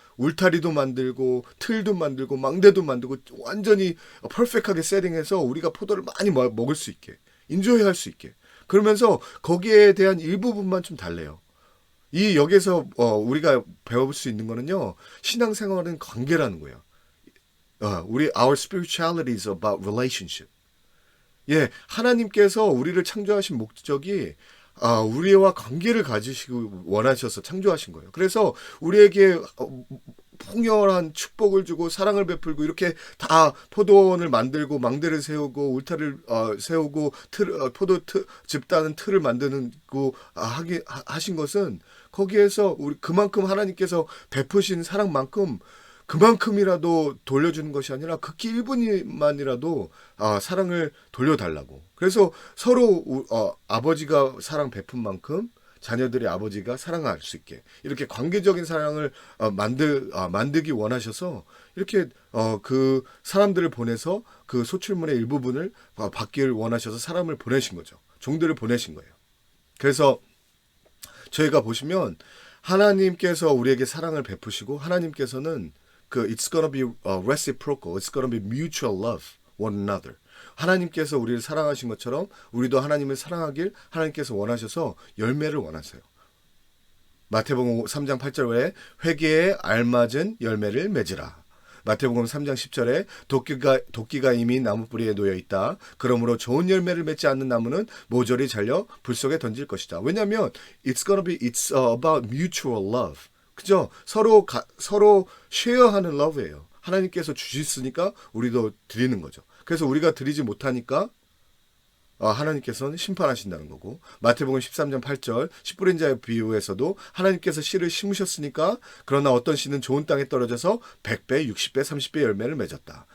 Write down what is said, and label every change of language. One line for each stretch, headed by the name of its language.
Korean: 울타리도 만들고 틀도 만들고 망대도 만들고 완전히 퍼펙트하게 세팅해서 우리가 포도를 많이 먹을 수 있게, 인조해 할 수 있게. 그러면서 거기에 대한 일부분만 좀 달래요. 여기서 우리가 배워볼 수 있는 거는요, 신앙생활은 관계라는 거예요.
English: our spirituality is about relationship.
Korean: 예, 하나님께서 우리를 창조하신 목적이 우리와 관계를 가지시고 원하셔서 창조하신 거예요. 그래서 우리에게 풍요한 축복을 주고 사랑을 베풀고 이렇게 다 포도원을 만들고 망대를 세우고 울타리를 세우고 포도즙 따는 틀을 만드고 하신 것은 거기에서 그만큼 하나님께서 베푸신 사랑만큼 그만큼이라도 돌려주는 것이 아니라 극히 일부만이라도 사랑을 돌려달라고. 그래서 서로 아버지가 사랑 베푼 만큼 자녀들의 아버지가 사랑할 수 있게 이렇게 관계적인 사랑을 만들기 원하셔서 이렇게 그 사람들을 보내서 그 소출문의 일부분을 받기를 원하셔서 사람을 보내신 거죠. 종들을 보내신 거예요. 그래서 저희가 보시면 하나님께서 우리에게 사랑을 베푸시고 하나님께서는
English: it's gonna be reciprocal, it's gonna be mutual love one another.
Korean: 하나님께서 우리를 사랑하신 것처럼 우리도 하나님을 사랑하길 하나님께서 원하셔서 열매를 원하세요. 마태복음 3장 8절에 회개에 알맞은 열매를 맺으라. 마태복음 3장 10절에 도끼가 이미 나무 뿌리에 놓여 있다. 그러므로 좋은 열매를 맺지 않는 나무는 모조리 잘려 불 속에 던질 것이다. 왜냐하면
English: it's about mutual love.
Korean: 그죠? 서로 쉐어하는 러브예요. 하나님께서 주셨으니까 우리도 드리는 거죠. 그래서 우리가 드리지 못하니까 하나님께서는 심판하신다는 거고, 마태복음 13장 8절 10불 인자의 비유에서도 하나님께서 씨를 심으셨으니까 그러나 어떤 씨는 좋은 땅에 떨어져서 100배, 60배, 30배 열매를 맺었다.